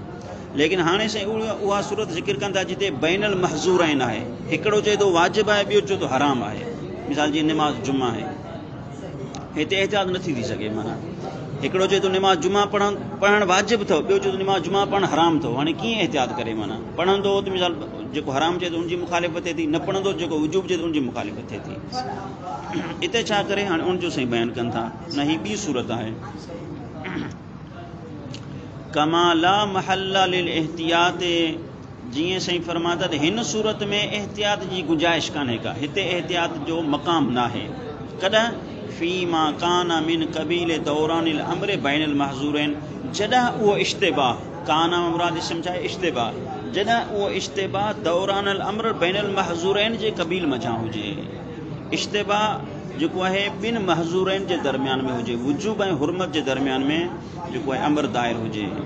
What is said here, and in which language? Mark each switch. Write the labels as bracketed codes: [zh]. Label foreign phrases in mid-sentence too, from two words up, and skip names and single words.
[sd] लेकिन हाणे साईं उहा सूरत ज़िक्र कनि था जिते [ar] بين المحذورين [sd] आहे हिकिड़ो चए थो वाजिबु आहे ॿियो चए थो हराम आहे मिसाल जी निमाज़ जुमा आहे हिते एहतियात नथी थी सघे माना हिकिड़ो चए थो निमाज़ जुमा पढ़णु वाजिबु अथव ॿियो चए थो निमाज़ जुमा पढ़णु हराम अथव। हाणे कीअं एहतियात करे माना पढ़ंदो त मिसाल जेको हराम चए थो उनजी मुखालिफ़त थिए थी न पढ़ंदो जेको वजूब चए थो उनजी मुखालिफ़त थिए थी। हिते छा करे हाणे उनजो साईं बयानु कनि था न ही ॿी सूरत आहे [ar] كما لا محل للاحتياط [sd] जीअं साईं फरमाता त हिन सूरत में एहतियात जी गुंजाइश कान्हे का हिते एहतियात जो मक़ाम न आहे कॾहिं [ar] فيما كان من قبيل دوران الأمر بين المحذورين [sd] जॾहिं उहो इश्तिबाह काना मुराद इसम छा आहे इश्तिबाह जॾहिं उहो इश्तिबाह [ar] دوران الأمر بين المحذورين [sd] जे कबील मझां हुजे इश्तिबाह जेको आहे ॿिनि महज़ूरैन जे दरमियान में हुजे वजूब ऐं हुरमत जे दरमियान में जेको आहे अमर दायर हुजे